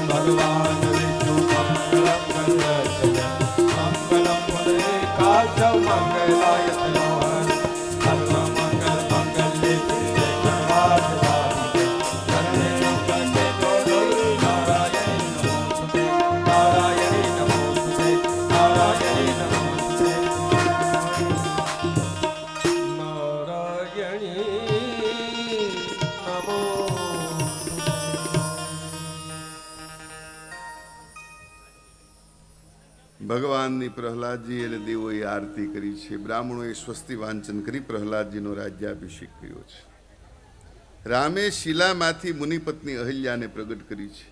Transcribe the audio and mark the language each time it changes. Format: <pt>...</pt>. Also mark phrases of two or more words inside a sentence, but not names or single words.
<sa>भगवान् विष्णु मङ्गलं गणेश मङ्गलं पुनरेकादश मङ्गलाय तनोहर सर्वमङ्गल मङ्गले शिवे सर्वार्थसाधिके शरण्ये त्र्यम्बके गौरी नारायणी नमोस्तुते नारायणी नमोस्तुते नारायणी नमो</sa> <gu>ભગવાનની પ્રહલાદજી અને દેવોએ આરતી કરી છે. બ્રાહ્મણોએ સ્વસ્તિ વાંચન કરી પ્રહલાદજીનો રાજ્યાભિષેક કર્યો છે. રામે શિલામાંથી મુનિપત્ની અહલ્યાને પ્રગટ કરી છે.</gu>